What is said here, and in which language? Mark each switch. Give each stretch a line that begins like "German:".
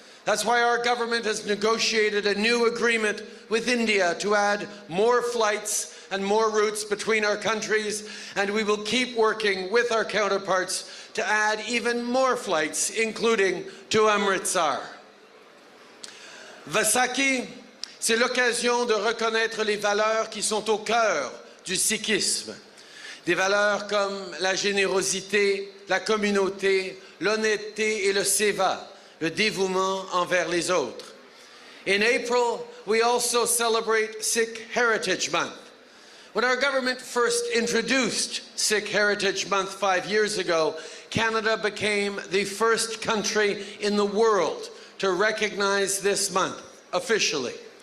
English: That's why our government has negotiated a new agreement with India to add more flights and more routes between our countries, and we will keep working with our counterparts to add even more flights, including to Amritsar.
French: Vaisakhi, c'est l'occasion de reconnaître les valeurs qui sont au cœur du sikhisme. Des valeurs comme la générosité, la communauté, l'honnêteté et le seva, le dévouement envers les autres.
English: In April, we also celebrate Sikh Heritage Month. When our government first introduced Sikh Heritage Month 5 years ago, Canada became the first country in the world to recognize this month officially.